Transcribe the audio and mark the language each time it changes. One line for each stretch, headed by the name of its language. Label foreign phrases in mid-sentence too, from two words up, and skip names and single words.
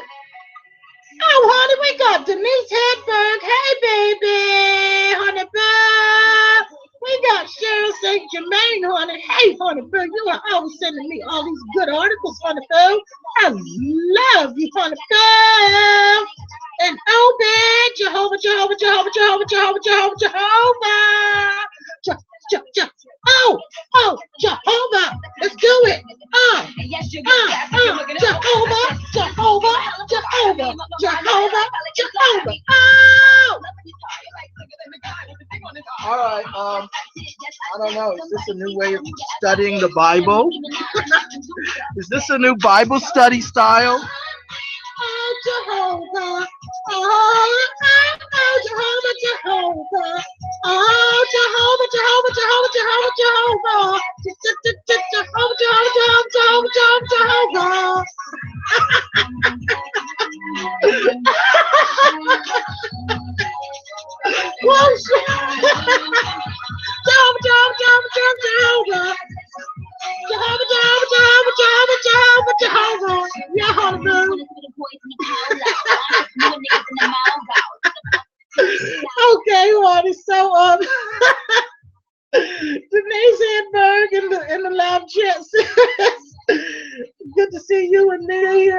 English: Oh, honey, we got Denise Hedberg. Hey, baby. Honey, boo. We got Cheryl St. Germain, honey. Hey, honey, boo. You are always sending me all these good articles, honey, boo. I love you, honey, boo. And Obed, Jehovah, Jehovah, Jehovah, Jehovah, Jehovah, Jehovah, Jehovah. Oh, Jehovah. Let's do it. Jehovah, Jehovah, Jehovah, Jehovah, Jehovah. Oh. All right. I don't know. Is this a new way of studying the Bible? Is this a new Bible study style? Oh, Jehovah. Oh, Jehovah, Jehovah. Oh, Jehovah, Jehovah, Jehovah, Jehovah, Jehovah. Jehovah, Jehovah, Jehovah, Jehovah, Whoa, Jehovah, Jehovah, Jehovah, Jehovah, Jehovah, Jehovah, Jehovah, Jehovah. Yeah, honey. Okay, honey. So, Denise Hedberg in the live chat says, good to see you and Mia here.